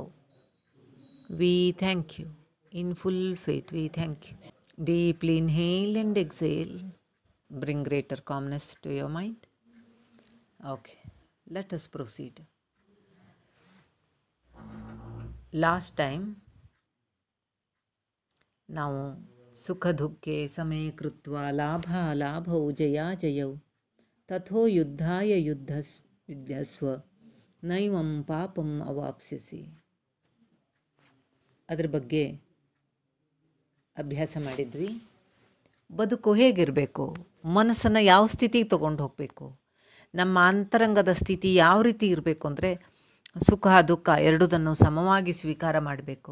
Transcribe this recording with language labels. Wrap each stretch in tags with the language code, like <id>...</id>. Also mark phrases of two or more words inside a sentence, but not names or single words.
<en>We thank you. In full faith, we thank you. Deeply inhale and exhale. Bring greater calmness to your mind. Okay, let us proceed. Last time,</en> <sa>ನಾವು ಸುಖ ದುಃಖೆ ಸಮೇ ಕೃತ್ವ ಲಾಭೌ ಜಯೌ ತಥೋ ಯುದ್ಧಾಯ ಯುದ್ಧಸ್ವ ನೈವಂ ಪಾಪಂ ಅವಾಪ್ಸ್ಯಸಿ.</sa> <kn>ಅದ್ರ ಬಗ್ಗೆ ಅಭ್ಯಾಸ ಮಾಡಿದ್ವಿ. ಬದುಕು ಹೇಗಿರಬೇಕು, ಮನಸ್ಸನ್ನು ಯಾವ ಸ್ಥಿತಿಗೆ ತೊಗೊಂಡು ಹೋಗಬೇಕು, ನಮ್ಮ ಅಂತರಂಗದ ಸ್ಥಿತಿ ಯಾವ ರೀತಿ ಇರಬೇಕು ಅಂದರೆ ಸುಖ ದುಃಖ ಎರಡೂದನ್ನು ಸಮವಾಗಿ ಸ್ವೀಕಾರ ಮಾಡಬೇಕು.</kn>